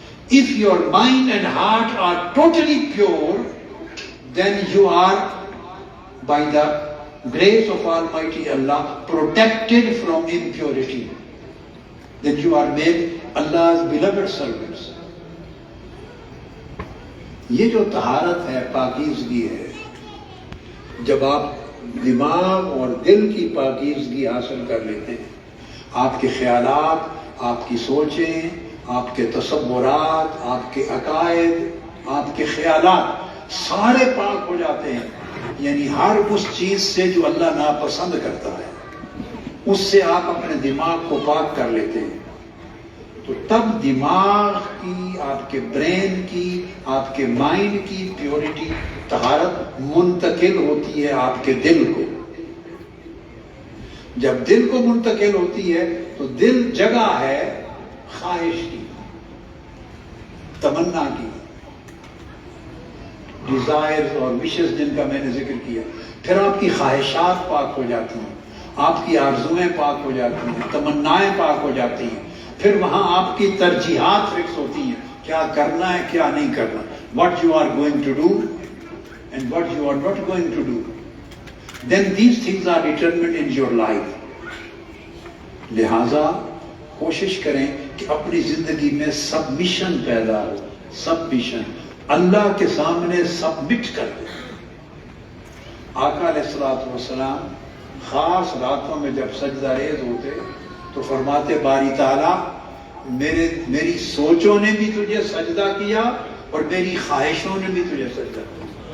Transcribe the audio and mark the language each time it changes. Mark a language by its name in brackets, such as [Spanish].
[English] If your mind and heart are totally pure, then you are, by the grace of Almighty Allah, protected from impurity. Then you are made Allah's beloved servants. [Hindi] ये जो तहारत है, पाकीज़गी है, जब आप दिमाग और दिल की पाकीज़गी हासिल कर लेते हैं, आपके ख्यालात, आपकी सोचें, आपके तसव्वुरात, आपके अकायद, आपके ख्यालात सारे पाक हो जाते हैं. यानी हर उस चीज़ से जो अल्लाह नापसंद करता है, उससे आप अपने दिमाग को पाक कर लेते हैं. तो तब दिमाग की, आपके ब्रेन की, आपके माइंड की प्योरिटी, तहारत मुंतकिल होती है आपके दिल को. जब दिल को मुंतकिल होती है तो दिल जगह है ख्वाहिश की, तमन्ना की, डिजायर्स और विशेस जिनका मैंने जिक्र किया. फिर आपकी ख्वाहिशात पाक हो जाती हैं, आपकी आरज़ुएं पाक हो जाती हैं, तमन्नाएं पाक हो जाती हैं. फिर वहां आपकी तरजीहात फिक्स होती हैं, क्या करना है, क्या नहीं करना, [English] what you are going to do and what you are not going to do. Then these things are determined in your life. [Hindi] लिहाजा कोशिश करें कि अपनी जिंदगी में सबमिशन पैदा हो. सबमिशन, अल्लाह के सामने सबमिट कर दे. आका अलैहिस्सलातु वस्सलाम खास रातों में जब सजदा रेज होते तो फरमाते, बारी ताला मेरी सोचों ने भी तुझे सजदा किया और मेरी ख्वाहिशों ने भी तुझे सजदा किया.